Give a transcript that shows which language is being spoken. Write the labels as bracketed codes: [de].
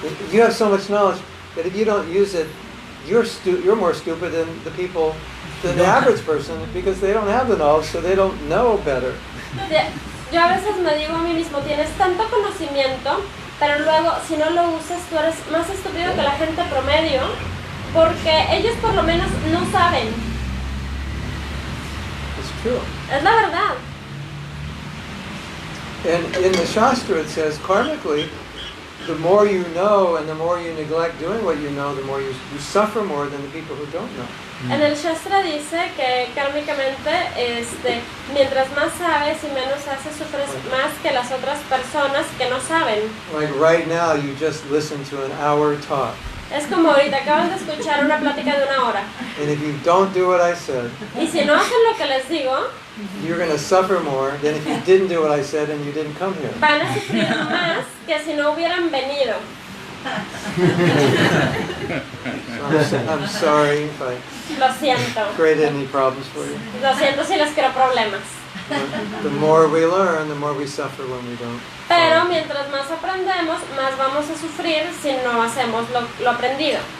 [en] you have so much knowledge that if you don't use it, you're more stupid than the average person, because they don't have the knowledge, so they don't know better. [es] Yo a veces me digo a mí mismo, tienes tanto conocimiento, pero luego si no lo usas tú eres más estúpido que la gente promedio, porque ellos por lo menos no saben. [en] It's true. [es] Es la verdad. [en] And in the Shastra it says, karmically, the more you know and the more you neglect doing what you know, the more you suffer more than the people who don't know. [es] En el Shastra dice que kármicamente, mientras más sabes y menos haces, sufres más que las otras personas que no saben. [en] Like right now, you just listened to an hour talk. [es] Es como ahorita acaban de escuchar una plática de 1 hora. [en] And if you don't do what I said, [es] Y si no hacen lo que les digo, [en] you're going to suffer more than if you didn't do what I said and you didn't come here. [es] van a sufrir más que si no hubieran venido. [en] So I'm sorry if I [es] Lo siento. [en] created any problems for you. [es] Lo siento si les creo problemas. [en] The more we learn, the more we suffer when we don't. [es] Pero mientras más aprendemos, más vamos a sufrir si no hacemos lo aprendido.